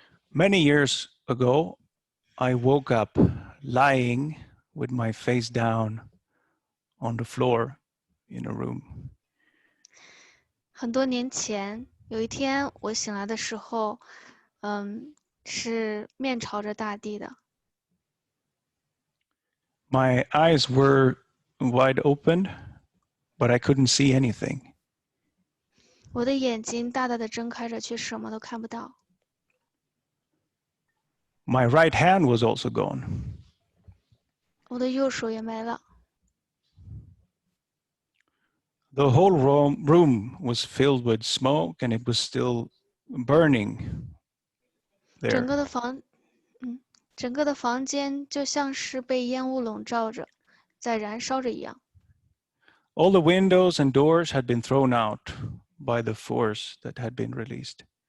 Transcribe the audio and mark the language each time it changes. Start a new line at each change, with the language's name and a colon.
English: Many years ago, I woke up lying with my face down on the floor in a room.
Chinese: 很多年前，有一天我醒来的时候，是面朝着大地的。
English: My eyes were wide open, but I couldn't see anything.
Chinese: 我的眼睛大大的睁开着，却什么都看不到。
English: My right hand was also gone.
Chinese: 我的右手也没了。
English: The whole room was filled with smoke and it was still burning
Chinese: 整
English: there.
Chinese: 个的房间就像是被烟雾笼罩着，在燃烧着一样。
English: All the windows and doors had been thrown out by the force that had been released.